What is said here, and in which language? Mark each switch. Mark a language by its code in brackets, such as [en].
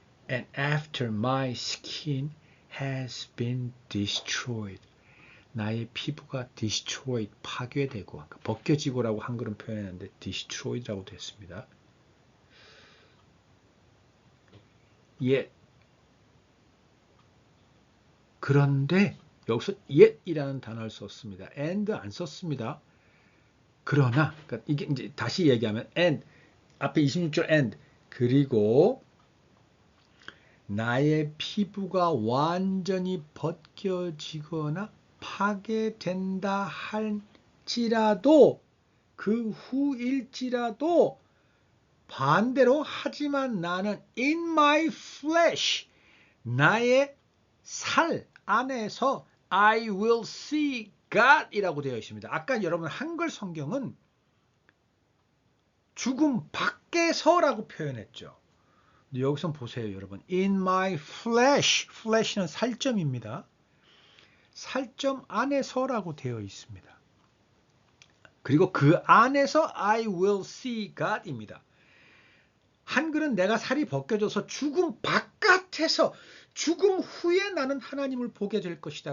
[en] And after my skin has been destroyed. [ko] 나의 피부가 destroyed, 파괴되고 벗겨지고라고 한글은 표현했는데 destroyed라고 됐습니다. Yet 그런데 여기서 yet이라는 단어를 썼습니다. and 안 썼습니다. 그러나 그러니까 이게 이제 다시 얘기하면 and 앞에 26절 and 그리고 나의 피부가 완전히 벗겨지거나 파괴된다 할지라도 그 후일지라도 반대로 하지만 나는 [en] in my flesh [ko] 나의 살 안에서 [en] I will see God [ko] 이라고 되어 있습니다. 아까 여러분 한글 성경은 죽음 밖에서라고 표현했죠. 여기서 보세요 여러분. [en] In my flesh, [ko] flesh는 살점입니다. 살점 안에서라고 되어 있습니다. 그리고 그 안에서 [en] I will see God [ko] 입니다. 한글은 내가 살이 벗겨져서 죽음 바깥에서 죽음 후에 나는 하나님을 보게 될 것이다.